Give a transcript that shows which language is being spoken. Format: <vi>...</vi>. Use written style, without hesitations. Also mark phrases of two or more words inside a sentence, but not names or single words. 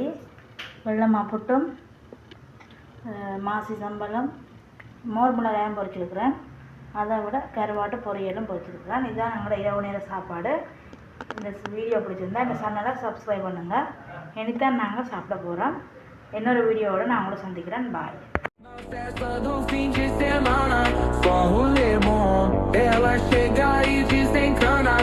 <ta>வெள்ளமா புட்டும் மாசி சம்பளம் மோர் மிளகாயும் பொரிச்சிருக்கிறேன். அதை விட கருவாட்டு பொரியலும் பொரிச்சிருக்கிறேன். இதுதான் எங்களோட இரவு நேர சாப்பாடு. இந்த வீடியோ பிடிச்சிருந்தா இந்த சேனலை சப்ஸ்கிரைப் பண்ணுங்கள். இனித்தான் நாங்கள் சாப்பிட போகிறோம். இன்னொரு வீடியோவோடு நான் உங்களை சந்திக்கிறேன். பாய்.</ta> <pt>Festa do fim de semana, só rolê bom. Ela chega e diz:</pt>